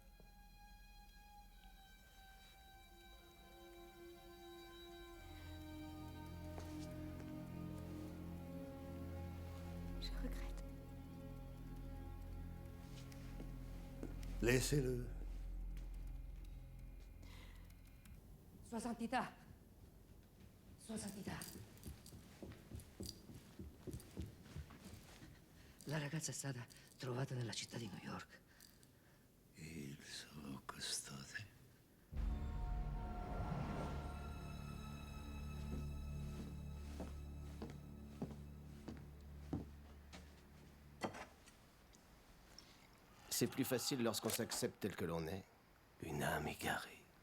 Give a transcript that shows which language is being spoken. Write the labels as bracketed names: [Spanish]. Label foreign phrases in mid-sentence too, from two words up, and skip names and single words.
[French] Je regrette. Laissez-le. [Italian] Sua Santità. Sua Santità. La ragazza è stata trovata nella città di New York. Il suo custode. [French] C'est plus facile lorsqu'on s'accepte tel que l'on est. Une âme égarée.